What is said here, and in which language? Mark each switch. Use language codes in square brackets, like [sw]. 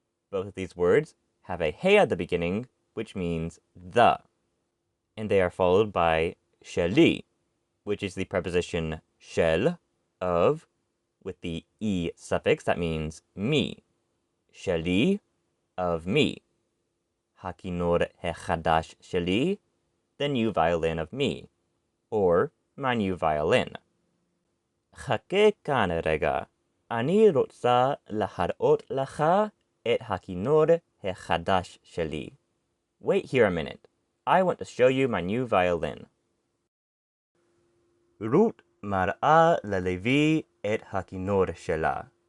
[en] Both of these words have a he at the beginning, which means the, and they are followed by sheli, which is the preposition shel, of, with the e suffix that means me. Sheli, of me. [he] Hakinor hechadash sheli, [en] the new violin of me, or my new violin. [he] Chake כאן רגע, אני רוצה להראות לך את הכינור החדש שלי. [en] Wait here a minute. I want to show you my new violin. [he] רות מראה ללוי את הכינור שלה.